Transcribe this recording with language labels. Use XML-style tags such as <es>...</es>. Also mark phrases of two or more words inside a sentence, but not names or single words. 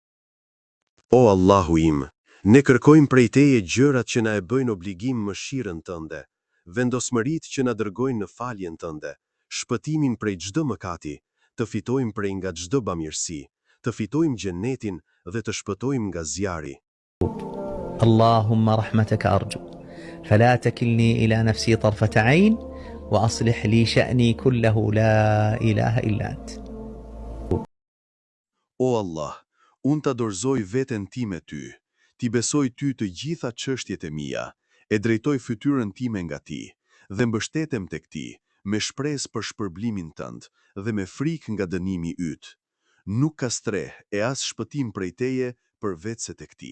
<sq>O Allahu im, ne kërkojmë prej Teje gjërat që na e bëjnë obligim mëshirën Tënde, vendosmëritë që na dërgojnë në faljen Tënde, shpëtimin prej çdo mëkati, të fitojmë prej nga çdo bamirësi, të fitojmë xhenetin dhe të shpëtojmë nga zjarri.</sq> <ar>اللهم رحمتك أرجو فلا تكلني إلى نفسي طرفة عين وأصلح لي شأني كله لا إله إلا أنت.</ar> <sq>O Allah, unë ta dorëzoj veten time ty, ti besoj ty të gjitha çështjet e mia, e drejtoj fytyrën time nga ti, dhe mbështetem tek ti, me shpresë për shpërblimin tënd dhe me frikë nga dënimi yt. Nuk ka streh e as shpëtim prej teje përveç se tek ti.</sq>